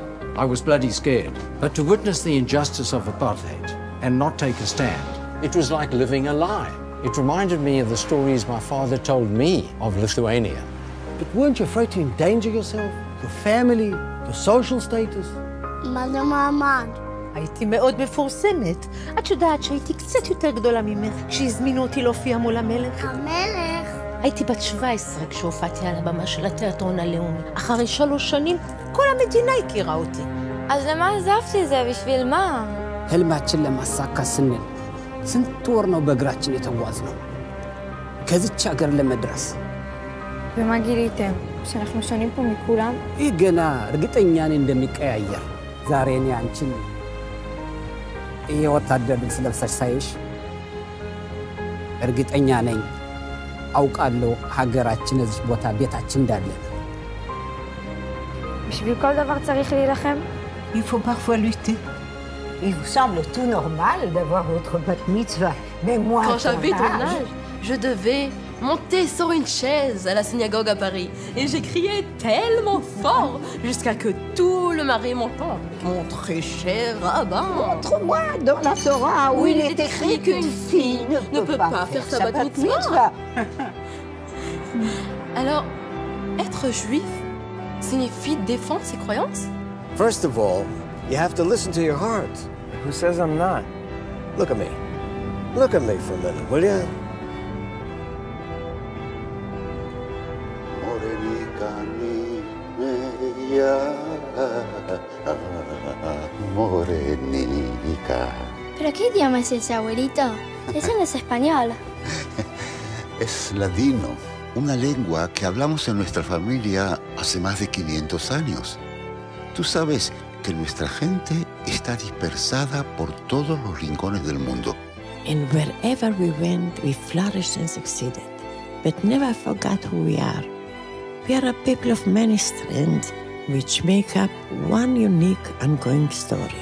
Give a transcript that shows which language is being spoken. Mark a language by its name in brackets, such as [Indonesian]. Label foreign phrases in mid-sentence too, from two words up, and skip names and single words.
[English] I was bloody scared. But to witness the injustice of apartheid and not take a stand, it was like living a lie. It reminded me of the stories my father told me of Lithuania. But weren't you afraid to endanger yourself, your family, your social status? Mother Mahamad. [Hebrew] הייתי מאוד מפורסמת. את יודעת שהייתי קצת יותר גדולה ממך כשהזמינו אותי להופיע מול המלך? המלך. הייתי בת 17 כשהופעתי על הבמה של התיאטרון הלאומי. אחרי 3 שנים כל המדינה הכירה אותי. אז למה עזבתי זה? בשביל מה? [Amharic] ህልማችን ለማሳካ ስንል ስንት ወር ነው በእግራችን የተጓዝነው ከዚች ሀገር ለመድረስ። [Hebrew] ומה ጊሊתם? שאנחנו שונים פה מכולם? [Amharic] ይህ ገና እርግጠኛ ነኝ እንደሚቀያየር። ዛሬ እኔ አንቺን የወታደር ልብስ ለብሰሽ ሳይሽ እርግጠኛ ነኝ አውቃለሁ ሀገራችን እዚህ ቦታ ቤታችን እንዳለ። [Hebrew] בשביל כל דבר צריך להילחם? [French] Il faut parfois lutter. Il vous semble tout normal d'avoir votre bat mitzvah. Mais moi, quand j'avais ton âge, je devais monter sur une chaise à la synagogue à Paris. Et j'ai crié tellement fort jusqu'à que tout le marais m'entende. Mon très cher rabbin. Montre-moi dans la Torah où il est écrit qu'une fille ne peut pas faire sa bat mitzvah. Alors, être juif signifie défendre ses croyances? [English] First of all, you have to listen to your heart. Who says I'm not? Look at me. Look at me for a minute, will you? Morenica. [Spanish] ¿Pero qué idioma es ese, abuelito? Ese no es español. Es ladino, una lengua que hablamos en nuestra familia hace más de 500 años. Tú sabes que nuestra gente está dispersada por todos los rincones del mundo. [English] And wherever we went, we flourished and succeeded, but never forgot who we are. We are a people of many strands, which make up one unique ongoing story.